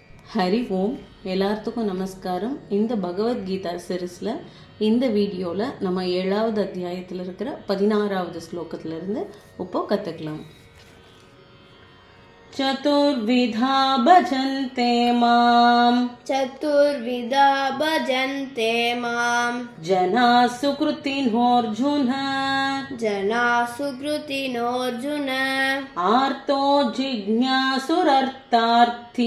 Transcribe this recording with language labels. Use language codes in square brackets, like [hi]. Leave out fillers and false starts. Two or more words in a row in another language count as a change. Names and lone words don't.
[sa] हरि ॐ. [ta] எல்லாத்துக்கும் நமஸ்காரம். இந்த பகவத்கீதா சீரீஸில் இந்த வீடியோவில் நம்ம 7வது அத்தியாயத்தில் இருக்கிற 16வது ஸ்லோகத்திலிருந்து இப்போ கற்றுக்கலாம். [sa] चतुर्विधा भजन्ते माम् चतुर्विधा भजन्ते माम् जनाः सुकृतिनोऽर्जुन सुकृतिनोऽर्जुन आर्तो जिज्ञासुरर्तार्थी